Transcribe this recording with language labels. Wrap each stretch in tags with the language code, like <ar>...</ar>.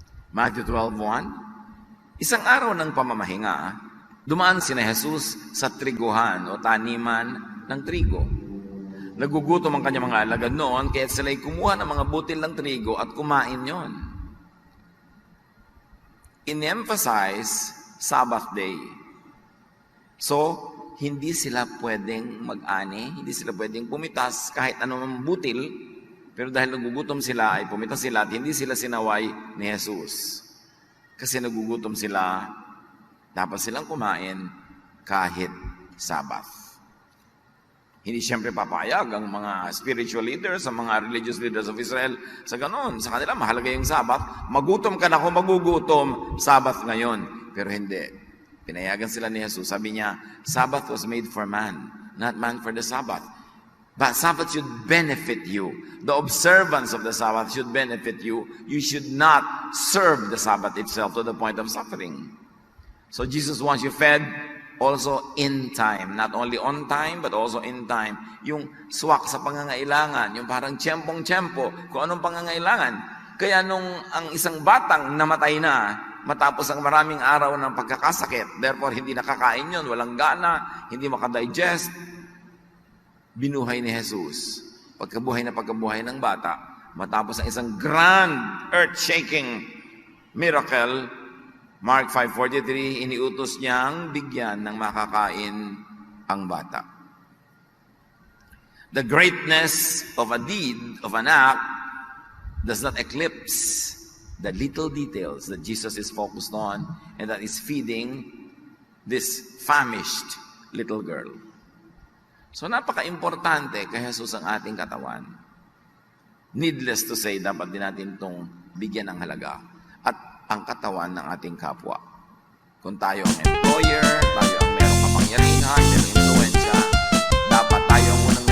<tl>Matthew 12:1, isang araw ng pamamahinga, dumaan sina Jesus sa triguhan o taniman ng trigo. Nagugutom ang kanyang mga alagad noon, kaya sila'y kumuha ng mga butil ng trigo at kumain yon. In-emphasize Sabbath day. So, hindi sila pwedeng mag-ani, hindi sila pwedeng pumitas kahit anong butil, pero dahil nagugutom sila, ay pumitas sila at hindi sila sinaway ni Jesus. Kasi nagugutom sila, dapat silang kumain kahit Sabbath. Hindi siyempre papayag ang mga spiritual leaders, ang mga</tl> <en>religious leaders of Israel</en> <tl>sa ganon. Sa kanila, mahalaga yung Sabbath. Magutom ka na kung magugutom, Sabbath ngayon. Pero hindi. Pinayagan sila ni Jesus. Sabi niya,</tl> <en>Sabbath was made for man, not man for the Sabbath. But Sabbath should benefit you. The observance of the Sabbath should benefit you. You should not serve the Sabbath itself to the point of suffering. So Jesus wants you fed also in time. Not only on time, but also in time.</en> <tl>Yung swak sa pangangailangan, yung parang tiyempong-tiyempo, kung anong pangangailangan. Kaya nung ang isang batang namatay na, matapos ang maraming araw ng pagkakasakit,</tl> <en>therefore</en> <tl>hindi nakakain yun, walang gana, hindi makadigest, binuhay ni Jesus. Pagkabuhay ng bata, matapos ang isang</tl> <en>grand, earth-shaking miracle,</en> <tl>Mark 5:43, iniutos niyang bigyan ng makakain ang bata.</tl> <en>The greatness of a deed, of an act, does not eclipse the little details that Jesus is focused on and that is feeding this famished little girl.</en> <tl>So napaka-importante kay Jesus ang ating katawan.</tl> <en>Needless to say,</en> <tl>dapat din natin itong bigyan ng halaga at ang katawan ng ating kapwa. Kung tayo ang employer, tayo ang merong kapangyarihan, merong influensya, dapat tayong</tl>